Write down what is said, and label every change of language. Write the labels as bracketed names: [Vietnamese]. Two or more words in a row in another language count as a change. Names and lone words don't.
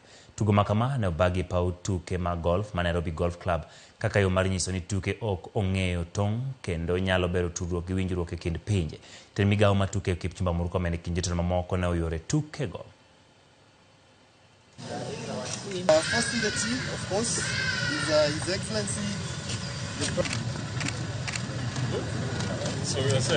[Luo (Kenya and Tanzania)] Tugo makama ne obagi paw tuke mag golf ma Nairobi Golf Club kaka yo mar nyiso ni tuke ok ong'eyo tong' kendo nyalo bero tudruok gi winjruok e kind pinje. Jatend migawo ma tuke Kipchumba Murkomen e kind jotelo mamoko ne oyore tuke go. [English] First in the team, of course, is His Excellency. So we are set.